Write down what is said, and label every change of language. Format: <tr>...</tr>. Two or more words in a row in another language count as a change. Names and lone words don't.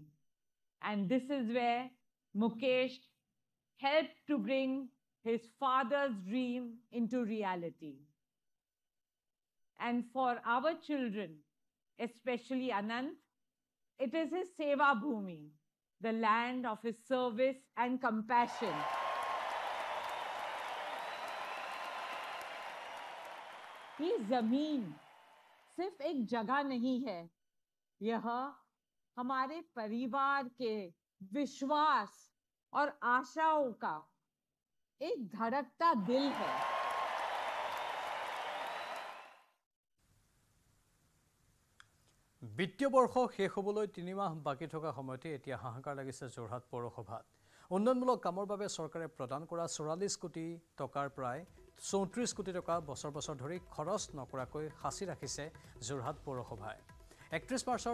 <en>And this is where Mukesh helped to bring his father's dream into reality. And for our children, especially Anant, it is his</en> <hi>सेवा भूमि,</hi> <en>the land of his service and compassion.</en> <hi>ये जमीन सिर्फ एक जगह नहीं है, यह हमारे परिवार के विश्वास और आशाओं का एक धड़कता दिल है।</hi> <as>বিত্তীয় বৰ্ষ শেষ হ'বলৈ 3 মাহ বাকী থকা সময়তে এতিয়া হাহাকাৰ লাগিছে যোৰহাট পৌৰসভাত উন্নয়নমূলক কামৰ বাবে চৰকাৰে প্ৰদান কৰা 44 কোটি টকাৰ প্ৰায় 34 কোটি টকা বছৰ বছৰ ধৰি খৰচ নকৰাকৈ সাঁচি ৰাখিছে যোৰহাট পৌৰসভাই 31 মাৰ্চৰ</as>